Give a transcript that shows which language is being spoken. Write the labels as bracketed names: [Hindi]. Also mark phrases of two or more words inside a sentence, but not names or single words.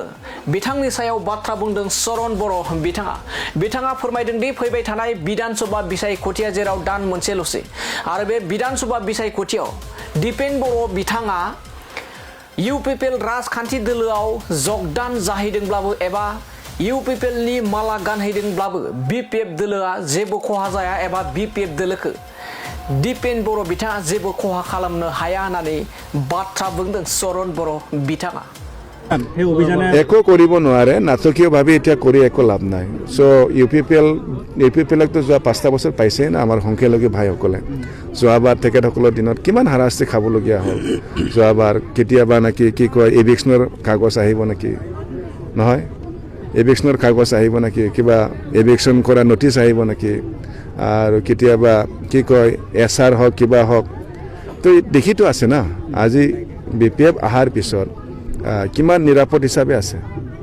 [Bodo] बिथांनि सायाव बाथ्रा बुंदों चरण बर' बिथाङा फोरमायदों दि फैबाय थानाय बिधानसभा बिसायख'थिया जेराव दान मोनसेल'सै आरो बे बिधानसभा बिसायख'थियाव दिपेन बर' बिथाङा इउपिपिएल राजखान्थि दोलोआव जगदान जाहैदोंब्लाबो एबा इउपिपिएलनि माला गानहैदोंब्लाबो बिपिएफ दोलोआ जेबो खहा जाया एबा बिपिएफ दोलोखौ दिपेन बर' बिथाङा जेबो खहा खालामनो हाया होननानै बाथ्रा बुंदों चरण बर' बिथाङा [Assamese] একো কৰিব নোৱাৰে নাটকীয়ভাৱে এতিয়া কৰি একো লাভ নাই সো ইউপিপিএলকতো যোৱা 5টা বছৰ পাইছে না আমাৰ সংখ্যালঘু ভাইসকলে যোৱাবাৰ তেখেতসকলৰ দিনত কিমান হাৰাশাস্তি খাবলগীয়া হ'ল যোৱাবাৰ কেতিয়াবা নাকি কি কয় এভিকশ্যনৰ কাগজ আহিব নেকি নহয় এভিকশ্যনৰ কাগজ আহিব নেকি কিবা এভিকশ্যন কৰা নটিচ আহিব নেকি আৰু কেতিয়াবা কি কয় এছআৰ হওক কিবা হওক তো দেখিতো আছে না আজি বিপিএফ আহাৰ পিছত কিমান নিৰাপদ হিচাপে আছে